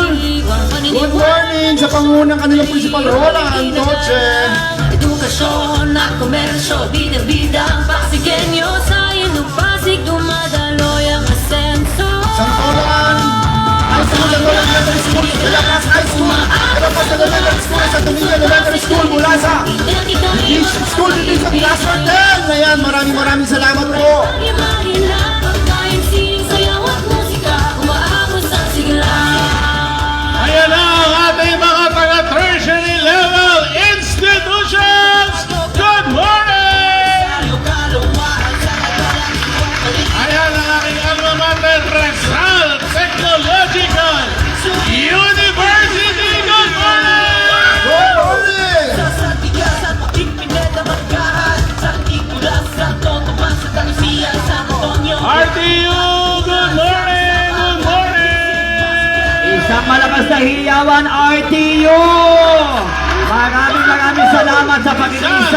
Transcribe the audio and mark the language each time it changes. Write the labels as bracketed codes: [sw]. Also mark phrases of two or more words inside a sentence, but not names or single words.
[en] Good morning [tl] sa pangunang kanilang principal, Roland Antoche. Edukasyon at komersyo, bida-bida ang Pasigenyo sa Pasig, dumadaloy ang asenso. Santolan High School, Santolan Elementary School, De La Paz High School, De La Paz Elementary School, Santo Niño Elementary School mula sa School Division Cluster 10. Ayan, maraming salamat po. Ayan na ang ating mga taga- [en] tertiary level institutions. Good morning. [tl] Ayan ang aking alma mater, Rizal Technological University. [en] Good morning. Good morning. RTU, good morning. Good morning. [tl] Isang malakas na hiyawan, RTU. Maraming salamat sa Sa pag-iisa.